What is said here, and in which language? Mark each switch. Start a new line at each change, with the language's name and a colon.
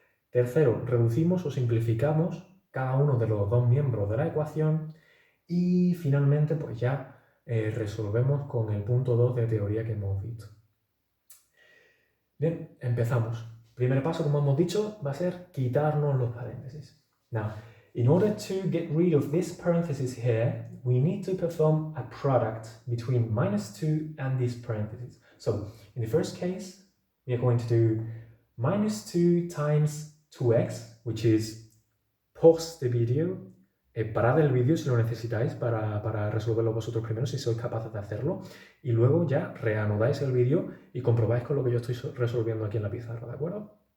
Spanish: Tercero, reducimos o simplificamos cada uno de los dos miembros de la ecuación y finalmente pues ya resolvemos con el punto 2 de teoría que hemos visto. Bien, empezamos. Primer paso, como hemos dicho, va a ser quitarnos los paréntesis.
English: Now, in order to get rid of this parenthesis here, we need to perform a product between -2 and this parenthesis. So, in the first case, we are going to do -2 times 2x, which is pause the video.
Spanish: Parad el vídeo si lo necesitáis para resolverlo vosotros primero, si sois capaces de hacerlo, y luego ya reanudáis el vídeo y comprobáis con lo que yo estoy resolviendo aquí en la pizarra, ¿de acuerdo?